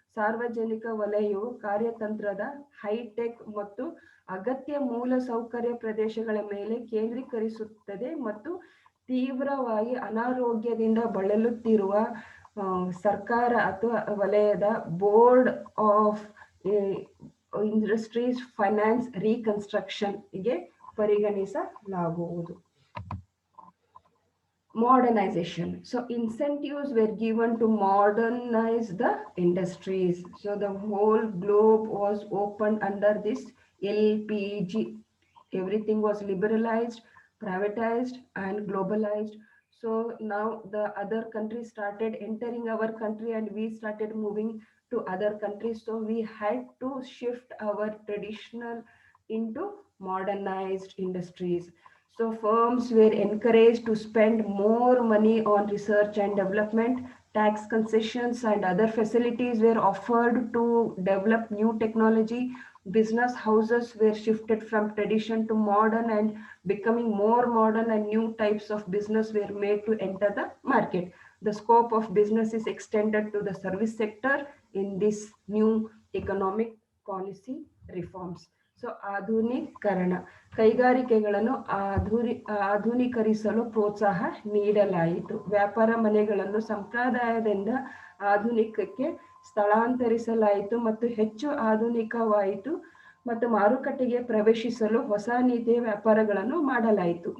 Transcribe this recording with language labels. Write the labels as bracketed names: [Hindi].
[Kannada] ಸಾರ್ವಜನಿಕ ವಲಯವು ಕಾರ್ಯತಂತ್ರದ ಹೈಟೆಕ್ ಮತ್ತು ಅಗತ್ಯ ಮೂಲಸೌಕರ್ಯ ಪ್ರದೇಶಗಳ ಮೇಲೆ ಕೇಂದ್ರೀಕರಿಸುತ್ತದೆ ಮತ್ತು ತೀವ್ರವಾಗಿ ಅನಾರೋಗ್ಯದಿಂದ ಬಳಲುತ್ತಿರುವ ಸರ್ಕಾರ ಅಥವಾ ವಲಯದ board of industries finance reconstruction ಗೆ ಪರಿಗಣಿಸಲಾಗುವುದು. [English] Modernization. So incentives were given to modernize the industries. So the whole globe was opened under this LPG. Everything was liberalized, privatized and globalized. So now the other countries started entering our country and we started moving to other countries. So we had to shift our traditional into modernized industries. So firms were encouraged to spend more money on research and development. Tax concessions and other facilities were offered to develop new technology. Business houses were shifted from tradition to modern and becoming more modern, and new types of business were made to enter the market. The scope of business is extended to the service sector in this new economic policy reforms. [Kannada] So ಆಧುನೀಕರಣ, ಕೈಗಾರಿಕೆಗಳನ್ನು ಆಧುನೀಕರಿಸಲು ಪ್ರೋತ್ಸಾಹ ನೀಡಲಾಯಿತು. ವ್ಯಾಪಾರ ಮನೆಗಳನ್ನು ಸಂಪ್ರದಾಯದಿಂದ ಆಧುನಿಕಕ್ಕೆ ಸ್ಥಳಾಂತರಿಸಲಾಯಿತು ಮತ್ತು ಹೆಚ್ಚು ಆಧುನಿಕವಾಯಿತು ಮತ್ತು ಮಾರುಕಟ್ಟೆಗೆ ಪ್ರವೇಶಿಸಲು ಹೊಸ ನೀತಿಯ ವ್ಯಾಪಾರಗಳನ್ನು ಮಾಡಲಾಯಿತು.